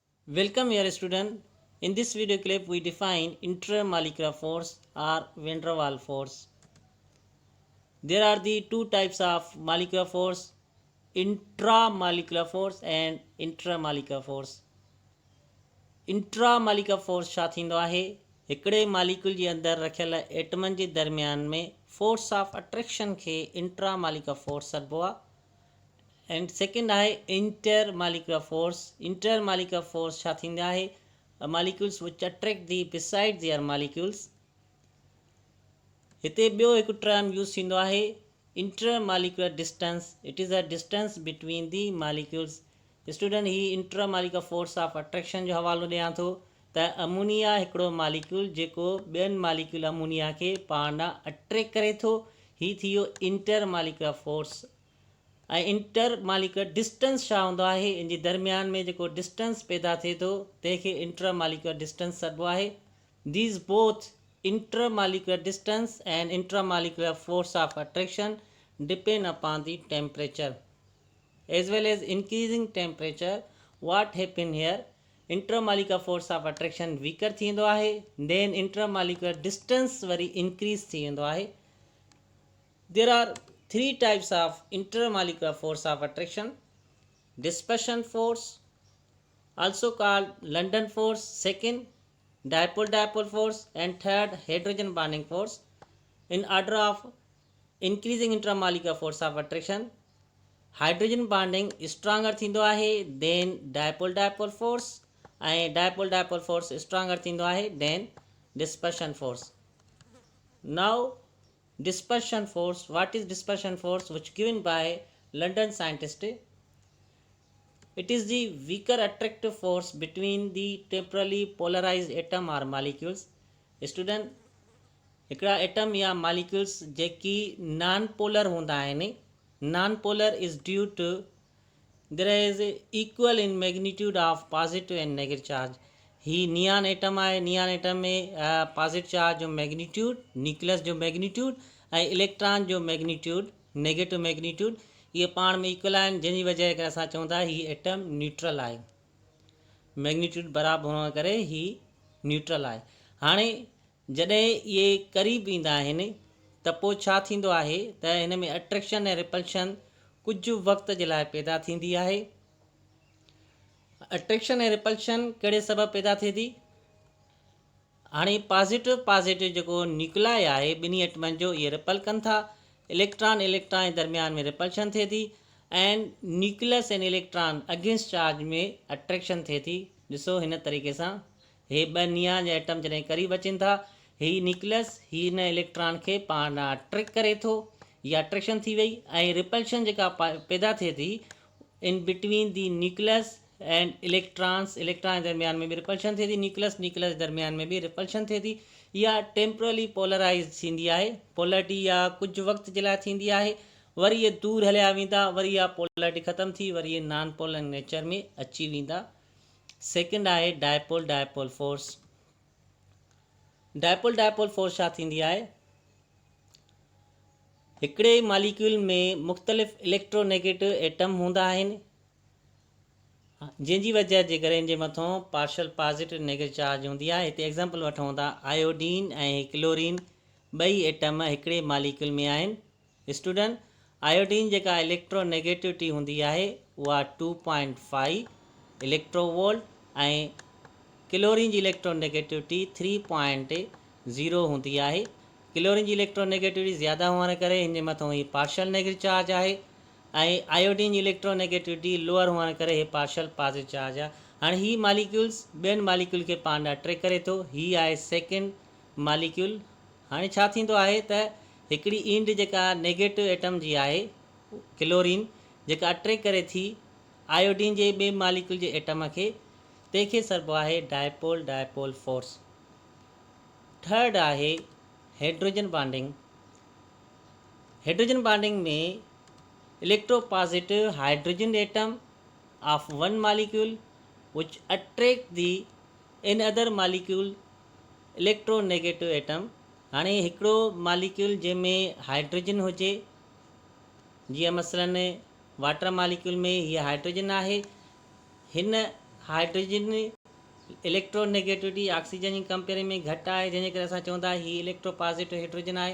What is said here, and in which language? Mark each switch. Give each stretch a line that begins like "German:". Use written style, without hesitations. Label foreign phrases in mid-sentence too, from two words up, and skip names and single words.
English: Welcome here student. In this video clip we define intermolecular force or van der Waals force. There are the two types of molecular force, intramolecular force and intermolecular force. intramolecular force
Sindhi: छा थींदो आहे हिकिड़े मालिक्यूल जे अंदरि रखियल एटमनि जे दरमियान में
English: force of attraction
Sindhi: खे
English: intramolecular force
Sindhi: सॾिबो आहे
English: and second
Sindhi: आहे
English: intermolecular force
Sindhi: छा थींदी आहे
English: molecules which attract the beside their molecules
Sindhi: हिते ॿियो हिकु
English: term use
Sindhi: थींदो आहे
English: intermolecular distance it is a distance between the molecules student ही intramolecular force of attraction
Sindhi: जो हवालो ॾियां थो त अमोनिया हिकिड़ो मालिक्यूल जेको ॿियनि मालिक्यूल अमोनिया खे पाण ॾांहुं अट्रैक्ट करे थो ही थी वियो
English: intermolecular force
Sindhi: ऐं
English: intermolecular distance
Sindhi: छा हूंदो आहे इन जे दरमियान में जेको डिस्टेंस पैदा थिए थो तंहिंखे
English: intermolecular distance
Sindhi: सॾिबो आहे
English: these both intermolecular distance and intramolecular force of attraction depend upon the temperature as well as increasing temperature. What happen here, intermolecular force of attraction weaker
Sindhi: थींदो आहे
English: then intermolecular distance वरी increase
Sindhi: थी वेंदो आहे.
English: There are three types of intermolecular force of attraction: dispersion force, also called London force, second dipole force, and third hydrogen bonding force. In order of increasing intramolecular force of attraction, hydrogen bonding stronger
Sindhi: थींदो आहे
English: then dipole force ऐं dipole force stronger
Sindhi: थींदो आहे
English: then dispersion force. Now dispersion force, what is dispersion force which given by London scientist? It is the weaker attractive force between the temporally polarized atom or molecules. Student,
Sindhi: हिकिड़ा एटम या मालिक्यूल्स जेकी
English: non polar
Sindhi: हूंदा आहिनि
English: non polar is due to their is equal in magnitude of positive and negative charge.
Sindhi: ही
English: neon atom
Sindhi: आहे
English: neon atom
Sindhi: में
English: positive charge
Sindhi: जो मैग्नीट्यूड न्यूक्लियस जो मैग्नीट्यूड ऐं इलेक्ट्रॉन जो मैग्नीट्यूड
English: negative magnitude
Sindhi: ये पाण में इक्वल आहिनि जंहिंजी वजह करे असां चऊं था ही एटम न्यूट्रल आहे मैग्नीट्यूड बराबरि हुअण करे ही न्यूट्रल आहे. हाणे जॾहिं इहे क़रीब ईंदा आहिनि त पोइ छा थींदो आहे त हिन में अट्रैक्शन ऐं रिपल्शन कुझु वक़्त जे लाइ पैदा थींदी आहे. अट्रैक्शन ऐं रिपल्शन कहिड़े सबबु पैदा थिए थी. हाणे पॉजिटिव जेको न्यूक्लाई आहे ॿिन्ही एटमनि जो इहे रिपल कनि था इलेक्ट्रॉन जे दरमियान में रिपल्शन थिए थी
English: and nucleus and electron against charge
Sindhi: में अट्रैक्शन थिए थी. ॾिसो हिन तरीक़े सां हे ॿ नियान जा एटम जॾहिं क़रीब अचनि था ही न्यूक्लियस ही हिन इलेक्ट्रॉन खे पाण ॾांहुं अट्रैक्ट करे थो इहा अट्रैक्शन थी वई ऐं रिपल्शन जेका पैदा थिए थी
English: in between the nucleus and electron
Sindhi: जे दरमियान में बि रिपल्शन थिए थी न्यूक्लियस जे दरमियान में बि रिपल्शन थिए थी. इहा
English: temporally polarize
Sindhi: थींदी आहे पोलरिटी इहा कुझु वक़्त जे लाइ थींदी आहे वरी इहे दूर हलिया वेंदा वरी इहा पोलरिटी ख़तमु थी वरी इहे
English: non polar nature
Sindhi: में अची वेंदा. सेकेंड आहे
English: dipole force. dipole force
Sindhi: छा थींदी आहे हिकिड़े मालिक्यूल में मुख़्तलिफ़
English: electronegative atom
Sindhi: हूंदा आहिनि जंहिंजी वजह जे करे हिन जे मथां
English: partial positive negative charge
Sindhi: हूंदी आहे. हिते एग्ज़ाम्पल वठूं था आयोडीन ऐं क्लोरीन ॿई एटम हिकिड़े मालिक्यूल में आहिनि. स्टूडेंट, आयोडीन जेका इलेक्ट्रोनेगेटिविटी हूंदी आहे उहा 2.5 इलेक्ट्रोवोल्ट ऐं क्लोरीन जी इलेक्ट्रोनेगेटिविटी 3.0 हूंदी आहे. क्लोरीन जी इलेक्ट्रोनेगेटिविटी ज़्यादा हुअण करे हिन जे मथां ही
English: partial negative charge
Sindhi: आहे ऐं आयोडीन जी इलेक्ट्रोनेगेटिविटी लोअर हुअण करे हे
English: partial positive charge
Sindhi: आहे. हाणे ही मालिक्यूल्स ॿियनि मालिक्यूल खे पाण ॾांहुं अट्रैक्ट करे थो ही आहे
English: second molecule.
Sindhi: हाणे छा थींदो आहे त हिकिड़ी इंड जेका
English: negative atom
Sindhi: जी आहे क्लोरीन जेका अट्रैक्ट करे थी आयोडीन जे ॿिए मालिक्यूल जे एटम खे तंहिंखे सॾिबो आहे
English: dipole force.
Sindhi: थर्ड आहे
English: hydrogen bonding. hydrogen bonding में electropositive hydrogen atom of one molecule which attract the another molecule electronegative atom.
Sindhi: हाणे हिकिड़ो मालिक्यूल जंहिंमें हाइड्रोजन हुजे जीअं मसलन
English: water molecule
Sindhi: में हीअ हाइड्रोजन आहे हिन हाइड्रोजन इलेक्ट्रोनेगेटिविटी ऑक्सीजन जी कंपेयर में घटि आहे, जंहिंजे करे असां चवंदा हीउ
English: electro positive hydrogen
Sindhi: आहे।